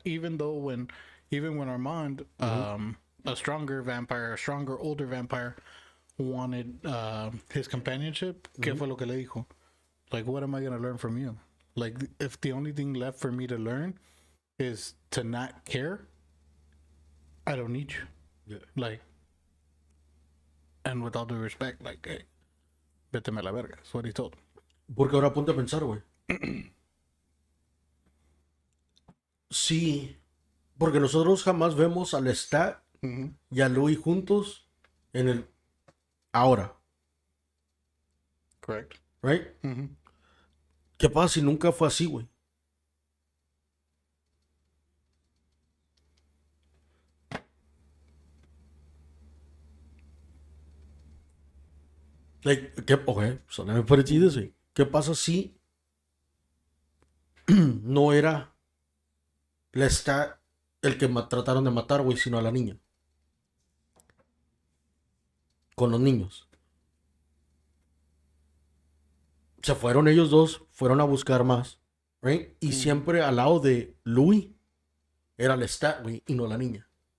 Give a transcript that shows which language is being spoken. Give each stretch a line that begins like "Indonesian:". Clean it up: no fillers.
English: Even when Armand, a stronger vampire, a stronger, older vampire, wanted his companionship,
Spanish: ¿qué fue lo que le dijo?
English: Like, what am I going to learn from you? Like, if the only thing left for me to learn is to not care, I don't need you. Yeah. Like, and with all due respect, like, hey,
Spanish: véteme a la verga.
English: That's what he told him.
Spanish: Porque ahora ponte a pensar, güey. Sí, porque nosotros jamás vemos a Lestat y a Louis juntos en el ahora,
English: Correct. right?
Spanish: ¿Qué pasa si nunca fue así, güey?
English: Like, okay, so let me put it to you this way.
Spanish: ¿Qué pasa si no era Lestat el que trataron de matar, güey, sino a la niña? Con los niños. Se fueron ellos dos, fueron a buscar más, right? Y siempre al lado de Louis era Lestat, güey, y no la niña.